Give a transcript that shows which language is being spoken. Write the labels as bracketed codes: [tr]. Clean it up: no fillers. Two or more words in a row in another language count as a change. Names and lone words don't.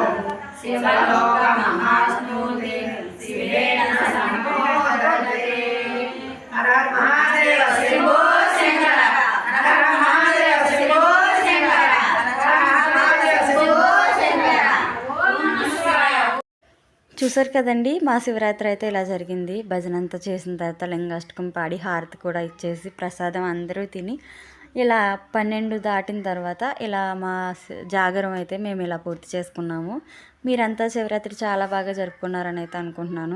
[sa] शिवलोकमहास्नुते शिवेन सम्बोधते हर हर महादेव शम्भो शङ्कर हर हर महादेव शम्भो शङ्कर हर हर महादेव शम्भो शङ्कर ओम नमः शिवाय. [te] చూసారు కదండి, మా శివరాత్రి అయితే ఇలా జరిగింది. భజన అంతా చేసిన తర్వాత లింగాష్టకం పాడి హారతి కూడా ఇచ్చేసి ప్రసాదం అందరూ తిని ఇలా 12 దాటిన తర్వాత ఇలా మా జాగరం అయితే మేము ఇలా పూర్తి చేసుకున్నాము. మీరంతా శివరాత్రి చాలా బాగా జరుపుకున్నారని అయితే అనుకుంటున్నాను.